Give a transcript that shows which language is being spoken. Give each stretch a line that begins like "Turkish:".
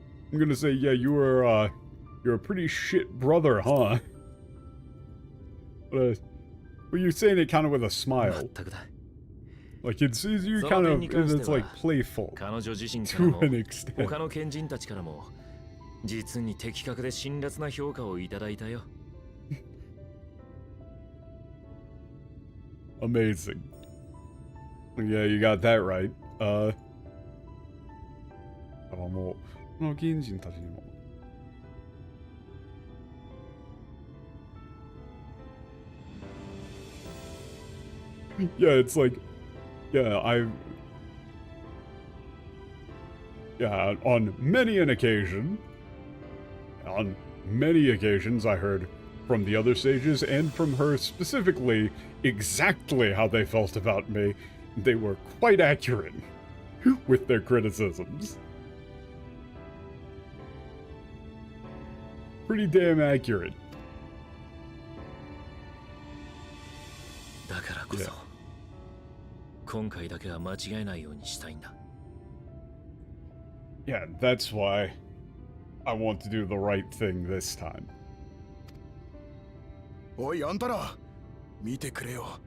English: I'm gonna say, yeah, you're a pretty shit brother, huh? But you're saying it kind of with a smile. Like, it's you kind of, it's like playful to an extent.
Japanese: 他の賢人たちからも実に的確で辛辣な評価をいただいたよ。
English: Amazing. Yeah, you got that right.
Japanese: もうこの賢人たちにも
English: Yeah, it's like, yeah, on many an occasion, I heard from the other sages and from her specifically exactly how they felt about me. They were quite accurate with their criticisms. Pretty damn accurate.
Japanese: だからこそ、今回だけは間違えないようにしたいんだ。
English: Yeah, that's why I want to do the right thing this time.
Japanese: おいあんたら、見てくれよ。